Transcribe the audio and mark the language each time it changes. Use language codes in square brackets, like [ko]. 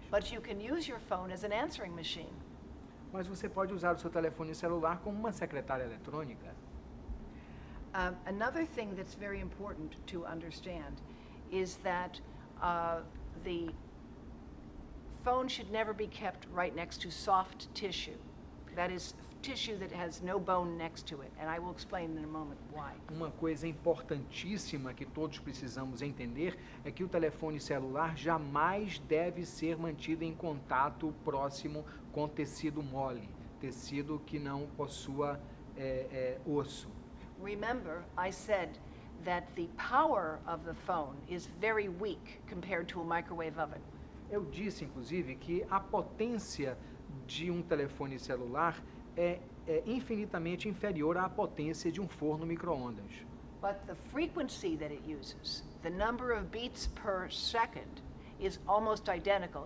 [en] But you can use your phone as an answering machine. [pt] Mas você pode usar o seu telefone celular como uma secretária eletrônica. [en] Another thing that's very important to understand is that the phone should never be kept right next to soft tissue. That is tissue that has no bone next to it, and I will explain in a moment why. [pt] Uma coisa importantíssima que todos precisamos entender é que o telefone celular jamais deve ser mantido em contato próximo com tecido mole, tecido que não possua osso. [en] Remember, I said that the power of the phone is very weak compared to a microwave oven. [pt] Eu disse, inclusive, que a potência de um telefone celular é infinitamente inferior à potência de um forno micro-ondas. [en] But the frequency that it uses, the number of beats per second, is almost identical.